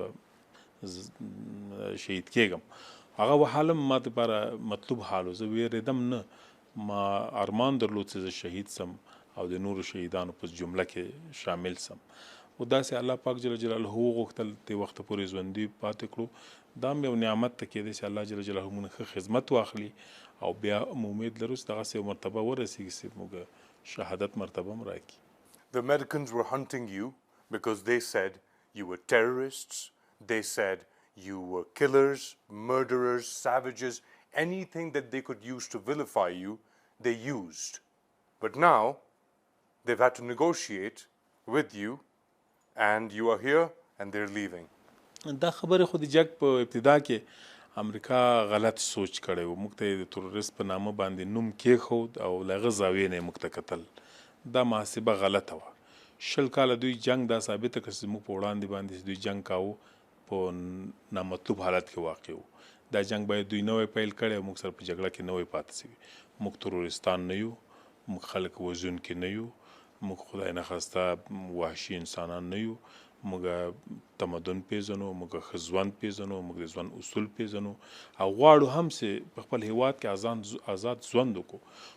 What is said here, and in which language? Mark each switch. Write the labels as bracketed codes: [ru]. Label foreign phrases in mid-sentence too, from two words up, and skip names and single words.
[ps] به شهید کېږم هغه حال هم ما دپاره مطلوب حال و زه ویرېدم نه ما ارمان درلود چې زه شهید سم او د نورو شهیدانو په جمله کې شامل سم خو داسې الله پاک جل جلاله وغوښتل دې وخته پورې ژوندي پاتې کړو دا هم یو نعمت ته کېدی چې الله جل جلاله مونږ ښه خدمت واخلي او بیا هم امید لرو چې دغسې یو مرتبه ورسېږي چې موږ شهادت مرتبه هم راکړي. [en] The Americans were hunting you because they said you were terrorists, they said you were killers, murderers, savages, anything that they could use to vilify you, they used. But now, they've had to negotiate with you, and you are here, and they're leaving. [ps] دا خبرې خو د جګ په ابتدا کې امریکا غلط سوچ کړی و موږ ته یې د تروریست په نامه باندې نوم کېښود او له هغه زاویې نه یې موږ ته کتل دا محاسبه غلطه وه 20 کاله دوی جنگ دا ثابته کړه چې موږ په وړاندې باندې دوی جنگ کاوه په نامطلوب حالت کې واقع وو دا جنگ باید دوی نوی پیل کړی او موږ سره په جګړه کې نوی پاتې سوي موږ تروریستان نه یو موږ خلک وژونکي نه یو موږ خدای نخواسته وحشي انسانان نه یو موږ تمدن پیژنو، موږ ښه ژوند پیژنو، موږ د ژوند اصول پیژنو او غواړو هم چې په خپل هیواد کې آزاد ژوند وکړو.